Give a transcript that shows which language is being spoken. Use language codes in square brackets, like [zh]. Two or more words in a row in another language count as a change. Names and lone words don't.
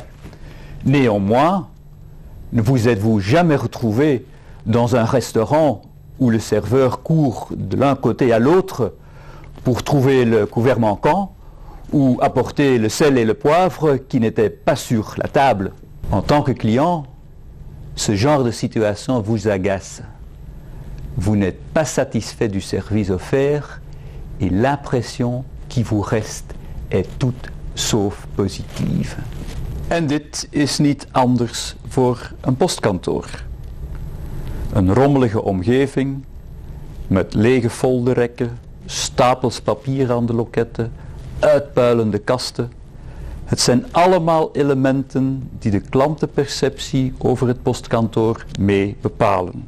[fr] Néanmoins, ne vous êtes-vous jamais retrouvé dans un restaurant où le serveur court de l'un côté à l'autre pour trouver le couvert manquant ou apporter le sel et le poivre qui n'étaient pas sur la table? En tant que client, ce genre de situation vous agace. Vous n'êtes pas satisfait du service offert et l'impression qui vous reste est toute sauf positieve. [nl] En dit is niet anders voor een postkantoor. Een rommelige omgeving met lege folderrekken, stapels papier aan de loketten, uitpuilende kasten. Het zijn allemaal elementen die de klantenperceptie over het postkantoor mee bepalen.